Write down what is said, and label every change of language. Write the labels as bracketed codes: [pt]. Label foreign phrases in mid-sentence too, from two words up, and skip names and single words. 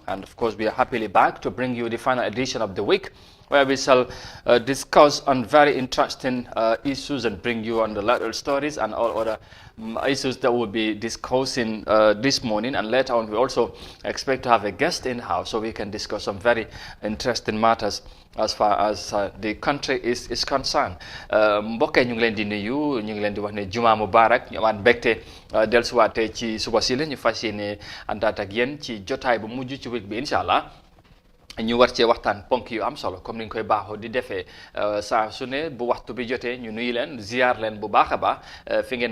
[en] And of course, we are happily back to bring you the final edition of the week, where we shall discuss on very interesting issues and bring you on the lateral stories and all other issues that we'll be discussing this morning. And later on, we also expect to have a guest in-house so we can discuss some very interesting matters as far as the country is concerned. [wo] mbokk yi ñu ngi leen di nuyu ñu ngi leen di wax ne [ar] جمعة مبارك [wo] ñu amaat mbégte dellusiwaatee ci suba si la ñu fas yéene àndaat ak yéen ci jotaay bu mujj ci week bi [ar] إن شاء الله. [wo] ñu war cee waxtaan ponk yu am solo comme ni ñu koy baaxoo di defee saa su ne bu waxtu bi jotee ñu nuyu leen ziar leen bu baax a baax fi ngeen